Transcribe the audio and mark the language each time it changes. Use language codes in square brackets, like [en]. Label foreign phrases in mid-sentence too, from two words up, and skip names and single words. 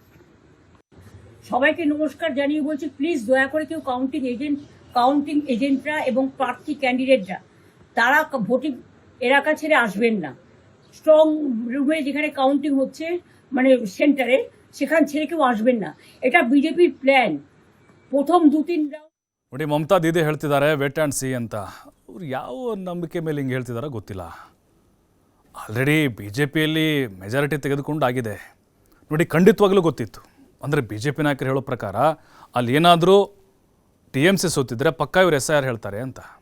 [bn] সবাইকে নমস্কার জানিয়ে বলছি, প্লিজ দয়া করে কেউ [en] counting agents [bn] এবং প্রার্থী ক্যান্ডিডেটরা তারা ভোটিং এলাকা ছেড়ে আসবেন না। [en] strong room [bn] যেখানে কাউন্টিং হচ্ছে মানে সেন্টারে, সেখান ছেড়ে কেউ আসবেন না। এটা বিজেপির প্ল্যান। প্রথম 2-3 রাউন্ড [kn] ನೋಡಿ ಮಮತಾ ದೀದಿ ಹೇಳ್ತಿದ್ದಾರೆ [en] wait and see [kn] ಅಂತ. ಅವ್ರು ಯಾವ ನಂಬಿಕೆ ಮೇಲೆ ಹಿಂಗೆ ಹೇಳ್ತಿದಾರೋ ಗೊತ್ತಿಲ್ಲ. ಆಲ್ರೆಡಿ ಬಿ ಜೆ ಪಿಯಲ್ಲಿ ಮೆಜಾರಿಟಿ ತೆಗೆದುಕೊಂಡು ಆಗಿದೆ. ನೋಡಿ ಖಂಡಿತವಾಗ್ಲೂ ಗೊತ್ತಿತ್ತು. ಅಂದರೆ ಬಿ ಜೆ ಪಿ ನಾಯಕರು ಹೇಳೋ ಪ್ರಕಾರ ಅಲ್ಲಿ ಏನಾದರೂ ಟಿ ಎಮ್ ಸಿ ಸೋತಿದ್ರೆ ಪಕ್ಕ ಇವರು SIR ಹೇಳ್ತಾರೆ ಅಂತ.